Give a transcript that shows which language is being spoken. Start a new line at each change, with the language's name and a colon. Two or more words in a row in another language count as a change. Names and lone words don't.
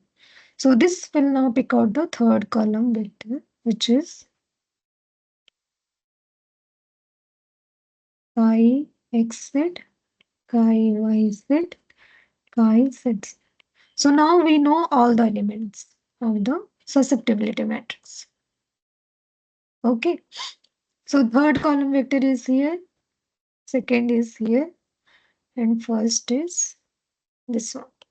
English: So this will now pick out the third column vector, which is chi xz, chi yz, chi z. So now we know all the elements of the susceptibility matrix. Okay. So third column vector is here, second is here, and first is this one.